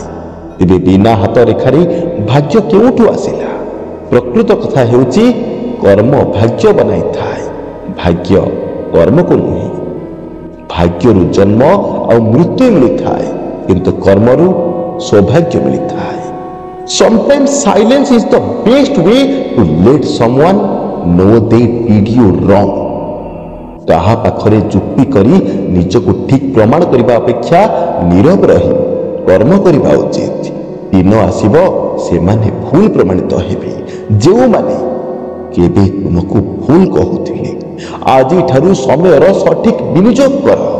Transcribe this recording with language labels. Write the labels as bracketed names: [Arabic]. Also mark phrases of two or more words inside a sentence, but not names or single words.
[Odia] ତେବେ ବିନା ହାତ ରେଖାରେ ଭାଗ୍ୟ କେଉଁଠୁ ଆସିଲା? ପ୍ରକୃତ କଥା ହେଉଛି, କର୍ମ ଭାଗ୍ୟ ବନାଇଥାଏ, ଭାଗ୍ୟ କର୍ମକୁ ନୁହେଁ। ଭାଗ୍ୟରୁ ଜନ୍ମ ଆଉ ମୃତ୍ୟୁ ମିଳିଥାଏ, କିନ୍ତୁ କର୍ମରୁ ସୌଭାଗ୍ୟ ମିଳିଥାଏ। [English] Sometimes silence is the best way to let someone know they did you wrong. [Odia] କାହା ପାଖରେ ଯୁକ୍ତି କରି ନିଜକୁ ଠିକ୍ ପ୍ରମାଣ କରିବା ଅପେକ୍ଷା ନୀରବ ରହି କର୍ମ କରିବା ଉଚିତ। ଦିନ ଆସିବ, ସେମାନେ ଭୁଲ ପ୍ରମାଣିତ ହେବେ ଯେଉଁମାନେ କେବେ ତୁମକୁ ଭୁଲ କହୁଥିଲେ। ଆଜିଠାରୁ ସମୟର ସଠିକ ବିନିଯୋଗ କର।